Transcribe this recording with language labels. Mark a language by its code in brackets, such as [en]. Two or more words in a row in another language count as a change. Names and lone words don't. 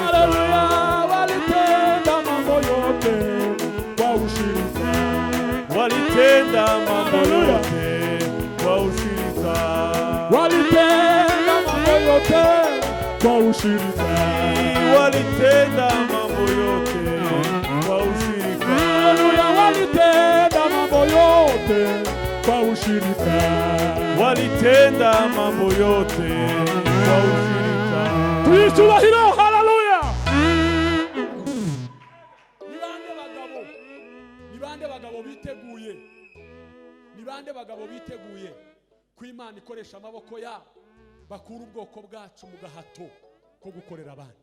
[sw] Haleluya, walitenda mambo yote kwa ushirika, walitenda mambo yote kwa ushirika, walitenda mambo yote kwa ushirika, walitenda mambo yote kwa ushirika. Haleluya, walitenda mambo yote kwa ushirika, walitenda mambo yote kwa ushirika. [rw] Tuishurahiro, haleluya. Nibande bagabo biteguye ko Imana ikoresha amaboko yabo bakura ubwoko bwacu mu gahato ko gukorera abandi.